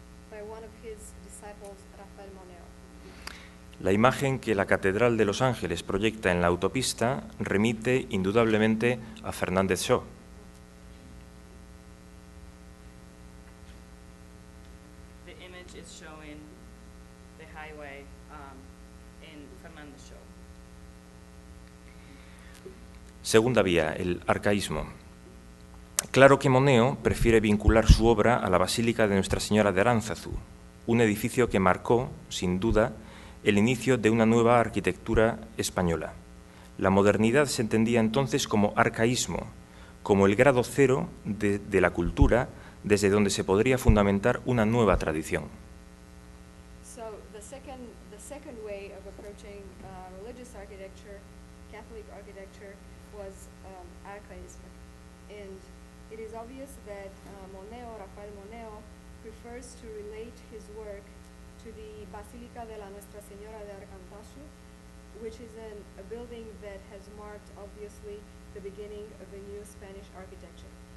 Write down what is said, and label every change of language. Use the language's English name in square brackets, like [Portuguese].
[English] by one of his disciples, Rafael Moneo. [Spanish] La imagen que la Catedral de Los Ángeles proyecta en la autopista remite indudablemente a Fernández Shaw. [English] The image is showing the highway in Fernández Shaw. [Spanish] Segunda vía, el arcaísmo. Claro que Moneo prefiere vincular su obra a la Basílica de Nuestra Señora de Aránzazu, un edificio que marcó, sin duda, el inicio de una nueva arquitectura española. La modernidad se entendía entonces como arcaísmo, como el grado cero de la cultura desde donde se podría fundamentar una nueva tradición. [English] So the second way of approaching religious architecture, Catholic architecture, was archaism, and it is obvious that Rafael Moneo, prefers to relate his work to the Basílica de la Nuestra Señora de Arcantazu, which is a building that has marked, obviously, the beginning of a new Spanish architecture.